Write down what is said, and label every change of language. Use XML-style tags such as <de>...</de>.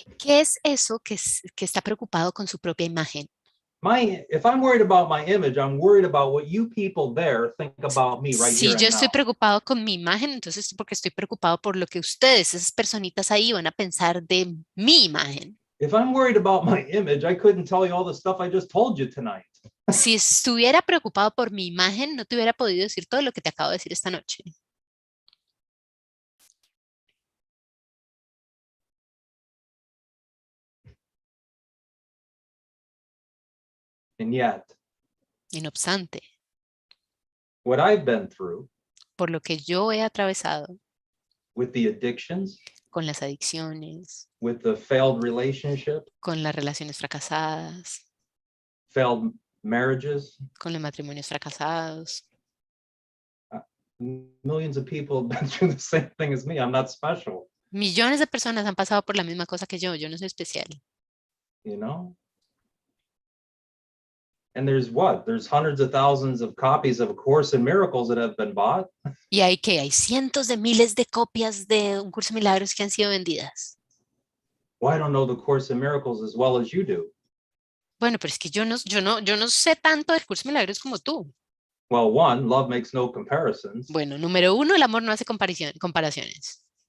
<es>¿Qué es eso que está preocupado con su propia imagen?</es> <en>If I'm worried about my image, I'm worried about what you people there think about me right</en> <es>Si</es> <en>here</en> <es>yo</es> <en>and</en> <es>estoy</es> <en>now.</en> <es>preocupado con mi imagen, entonces es porque estoy preocupado por lo que ustedes, esas personitas ahí, van a pensar de mi imagen.</es> <en>If I'm worried about my image, I couldn't tell you all the stuff I just told you tonight.</en> <es>Si estuviera preocupado por mi imagen, no te hubiera podido decir todo lo que te acabo de decir esta noche.</es> <en>And yet,</en> <es>Y no obstante,</es> <en>what I've been through</en> <es>por lo que yo he atravesado</es> <en>with the addictions,</en> <es>con las adicciones,</es> <en>with the failed relationship,</en> <es>con las relaciones fracasadas,</es> <en>failed marriages,</en> <es>con los matrimonios fracasados.</es> <en>millions of people have been through the same thing as me. I'm not special,</en> <es>Millones de personas han pasado por la misma cosa que yo no soy especial.</es> <en>you know? And there's hundreds of thousands of copies of A Course in Miracles that have been bought.</en> <es>Y hay cientos de miles de copias de un curso de milagros que han sido vendidas.</es> <en>Well, I don't know the Course in Miracles as well as you do.</en> <es>Bueno, pero es que yo no sé tanto del curso de milagros como tú.</es> <en>Well, one, love makes no comparisons.</en> <es>Bueno, número 1, el amor no hace comparaciones.</es>